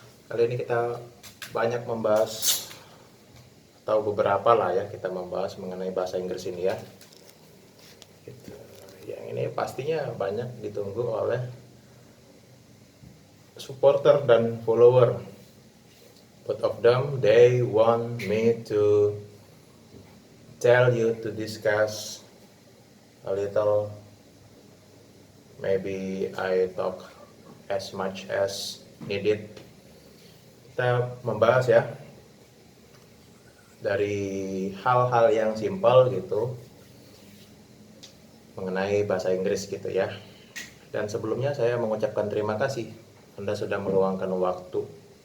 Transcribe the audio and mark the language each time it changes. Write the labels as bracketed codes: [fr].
[id] Kali ini kita banyak membahas, atau beberapa lah ya, kita membahas mengenai bahasa Inggris ini ya. Gitu. Yang ini pastinya banyak ditunggu oleh supporter dan follower. [en] Both of them, they want me to tell you to discuss a little. Maybe I talk as much as needed. [id] Kita membahas ya dari hal-hal yang simpel gitu mengenai bahasa Inggris gitu ya. Dan sebelumnya saya mengucapkan terima kasih Anda sudah meluangkan waktu.